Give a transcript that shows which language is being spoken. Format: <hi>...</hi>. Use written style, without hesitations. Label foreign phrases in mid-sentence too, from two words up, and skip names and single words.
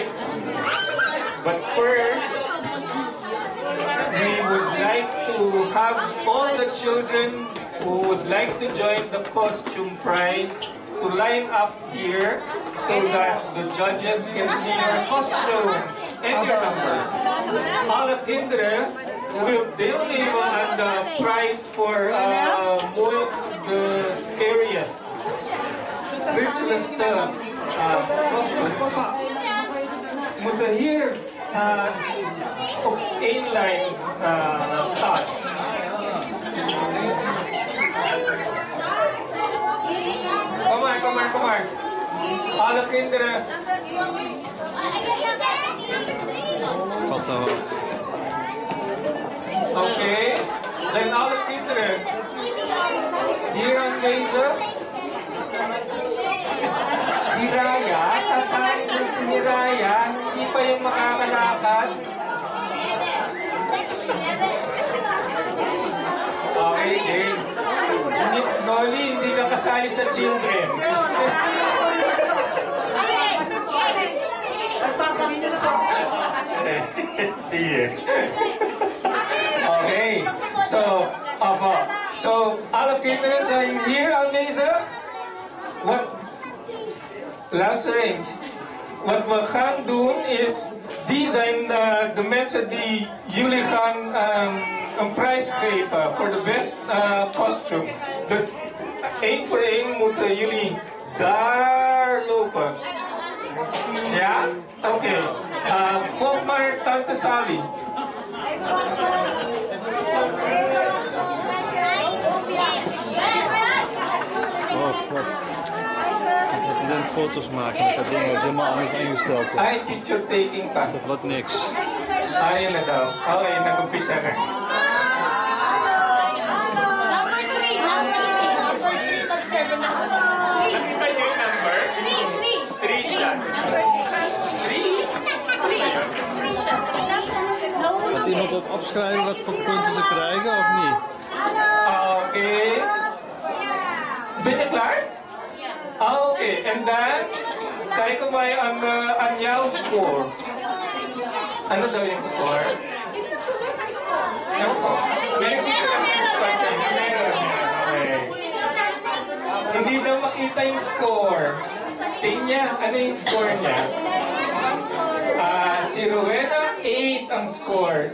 <en>But first, we would like to have all the children who would like to join the costume prize to line up here so that the judges can see your costumes and your numbers.</en> <nl>Alle kinderen,</nl> <en>they'll name on the prize for the scariest, Christmas costume.</en> <nl>Moeten hier op 1 lijn staan. Kom maar. Alle kinderen. Valt al. Oké. Zijn alle kinderen hier aanwezig?</nl> <tl>Si Raya, sasali din si Raya, hindi pa yung makakalakad.</tl> <en>Okay, Dave.</en> <tl>Noli, hindi ka kasali sa children. Sige.</tl> <en>Okay, so all of you are here, Almeza?</en> <nl>Luisteraars, wat we gaan doen is, die zijn de mensen die jullie gaan een prijs geven voor de</nl> <en>best costume.</en> <nl>Dus 1 voor 1 moeten jullie daar lopen. Ja? Oké. Volg maar Tante Sally. Ik moet foto's maken met dat ding ook helemaal anders ingesteld.</nl> <tl>Ay,</tl> <en>picture taking</en> <tl>pa.</tl> <nl>Dat wordt niks.</nl> <tl>Ayun na daw. Okay, nag-umpisa na. Nakita niyo yung number? 3 siya. 3?</tl> <nl>Gaat iemand ook opschrijven wat voor punten ze krijgen of niet? Oké. Ben je klaar? Oké, en dan kijken wij aan jouw score.</nl> <tl>Ano daw yung score? Ewan ko. May nagsusunod ng score sa inyo. Okay. Hindi daw makita yung score. Tingnan niya, ano yung score niya? Si Rowena, 8 ang score.</tl>